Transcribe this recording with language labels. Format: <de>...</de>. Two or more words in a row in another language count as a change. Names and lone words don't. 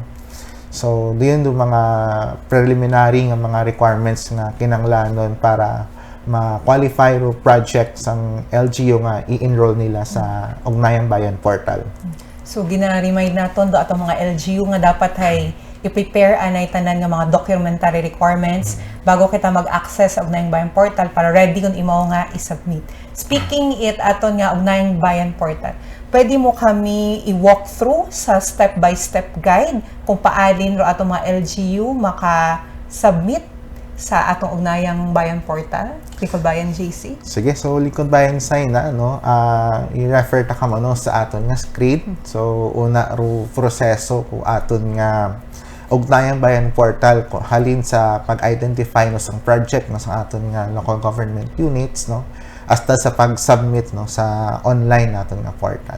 <krj>So diyon do mga preliminary nga mga requirements nga kinahanglanon para ma-qualify ro project sang LGU nga i-enroll nila sa Ugnayan Bayan Portal. So gina-remind naton do atong mga LGU nga dapat ay i-prepare anay tanan nga mga</krj> <en>documentary requirements</en> <krj>bago kita mag-access sa Ugnayan Bayan Portal para ready kun imo nga i-submit. Speaking it aton nga Ugnayan Bayan Portal, pwede mo kami i-</krj> <en>walk through</en> <krj>sa</krj> <en>step-by-step guide</en> <krj>kung paalin ro atong mga LGU maka-submit sa atong Ugnayang Bayan Portal, Likod Bayan JC? Sige, so Likod Bayan sign na, no, i-refer ta ka no sa aton nga screen. So una ro proseso ko aton nga Ugnayang Bayan Portal ko halin sa pag-identify no sang project no sa aton nga</krj> <en>local government units,</en> <krj>no, hasta sa pag-submit no sa online naton nga portal.</krj>